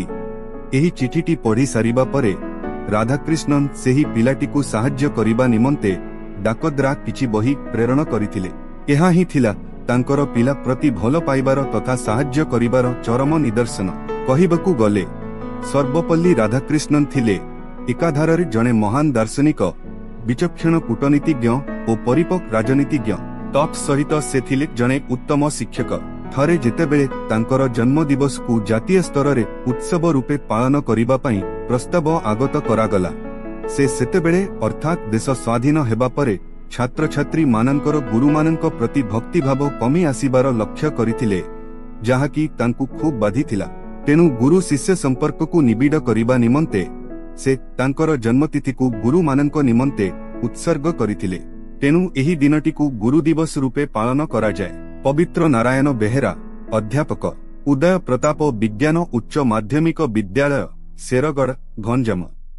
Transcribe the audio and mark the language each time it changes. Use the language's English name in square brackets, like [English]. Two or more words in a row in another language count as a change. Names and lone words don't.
[Odia] ଏହି ଚିଠିଟି ପଢ଼ି ସାରିବା ପରେ ରାଧାକୃଷ୍ଣନ ସେହି ପିଲାଟିକୁ ସାହାଯ୍ୟ କରିବା ନିମନ୍ତେ ଡାକଦ୍ୱାରା କିଛି ବହି ପ୍ରେରଣ କରିଥିଲେ। ଏହା ହିଁ ଥିଲା ତାଙ୍କର ପିଲା ପ୍ରତି ଭଲ ପାଇବାର ତଥା ସାହାଯ୍ୟ କରିବାର ଚରମ ନିଦର୍ଶନ। କହିବାକୁ ଗଲେ ସର୍ବପଲ୍ଲୀ ରାଧାକୃଷ୍ଣନ ଥିଲେ ଏକାଧାରେ ଜଣେ ମହାନ ଦାର୍ଶନିକ ବିଚକ୍ଷଣ କୂଟନୀତିଜ୍ଞ ଓ ପରିପକ୍ୱ ରାଜନୀତିଜ୍ଞ। ତତ୍ ସହିତ ସେ ଥିଲେ ଜଣେ ଉତ୍ତମ ଶିକ୍ଷକ। ଥରେ ଯେତେବେଳେ ତାଙ୍କର ଜନ୍ମ ଦିବସକୁ ଜାତୀୟ ସ୍ତରରେ ଉତ୍ସବ ରୂପେ ପାଳନ କରିବା ପାଇଁ ପ୍ରସ୍ତାବ ଆଗତ କରାଗଲା ସେ ସେତେବେଳେ ଅର୍ଥାତ ଦେଶ ସ୍ୱାଧୀନ ହେବା ପରେ ଛାତ୍ର ଛାତ୍ରୀ ମାନଙ୍କର ଗୁରୁ ମାନଙ୍କ ପ୍ରତି ଭକ୍ତି ଭାବ କମି ଆସିବାର ଲକ୍ଷ୍ୟ କରିଥିଲେ, ଯାହାକି ତାଙ୍କୁ ଖୁବ ବାଧିଥିଲା। ତେଣୁ ଗୁରୁ ଶିଷ୍ୟ ସମ୍ପର୍କକୁ ନିବିଡ଼ କରିବା ନିମନ୍ତେ ସେ ତାଙ୍କର ଜନ୍ମତିଥିକୁ ଗୁରୁ ମାନଙ୍କ ନିମନ୍ତେ ଉତ୍ସର୍ଗ କରିଥିଲେ। ତେଣୁ ଏହି ଦିନଟିକୁ ଗୁରୁ ଦିବସ ରୂପେ ପାଳନ କରା ଯାଏ। ପବିତ୍ର ନାରାୟଣ ବେହେରା, ଅଧ୍ୟାପକ, ଉଦୟ ପ୍ରତାପ ବିଜ୍ଞାନ ଉଚ୍ଚ ମାଧ୍ୟମିକ ବିଦ୍ୟାଳୟ, ଶେରଗଡ଼, ଗଞ୍ଜାମ।